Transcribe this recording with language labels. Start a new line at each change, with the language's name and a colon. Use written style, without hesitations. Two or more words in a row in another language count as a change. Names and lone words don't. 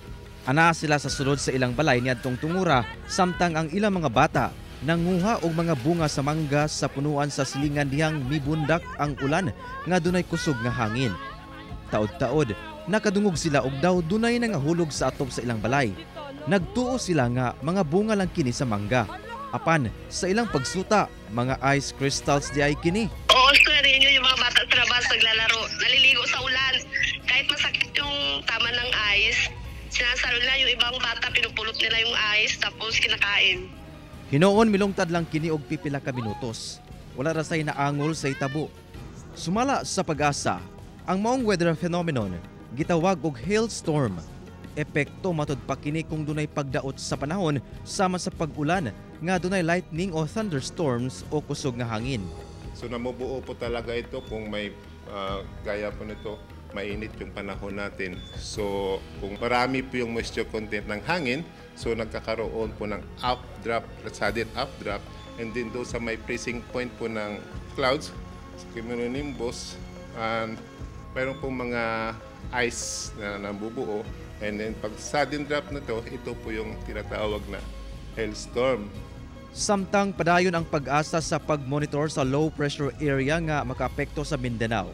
Cebuano: Ana sila sa sulod sa ilang balay niadtong tungura samtang ang ilang mga bata nanguha og mga bunga sa mangga sa punuan sa silingan dihang mibundak ang ulan nga dunay kusog nga hangin. Taod-taod nakadungog sila og daw dunay nangahulog sa atop sa ilang balay. Nagtuo sila nga mga bunga lang kini sa mangga. Apan sa ilang pagsuta, mga
English: ice crystals
Cebuano: di ay kini.
Filipino: Oo, sir, yun yung mga bata sa labas naglalaro. Naliligo sa ulan. Kahit masakit yung tama ng ice, sinasalo nila yung ibang bata, pinupulot nila yung ice, tapos kinakain.
Cebuano: Hinoon milungtad lang kini og pipila ka minutos. Wala ra say naangol sa itabo. Sumala sa pag-asa, ang maong
English: weather phenomenon
Cebuano: gitawag og hailstorm. Epekto matud pa kini kung dunay pagdaot sa panahon sama sa pag-ulan nga dunay lightning o thunderstorms o kusog nga hangin.
Filipino: So namubuo po talaga ito kung may gaya po nito, mainit yung panahon natin. So kung marami po yung
English: moisture content
Filipino: ng hangin, so nagkakaroon po ng
English: updraft, sudden updraft, and then
Filipino: doon sa may
English: freezing point
Filipino: po ng clouds, cumulonimbus, and mayroon pong mga ice na nabubuo,
English: and then
Filipino: pag
English: sudden drop
Filipino: na to, ito po yung tinatawag na hailstorm.
Cebuano: Samtang padayon ang pag-asa sa pag-monitor sa
English: low pressure area
Cebuano: nga makaapekto sa Mindanao.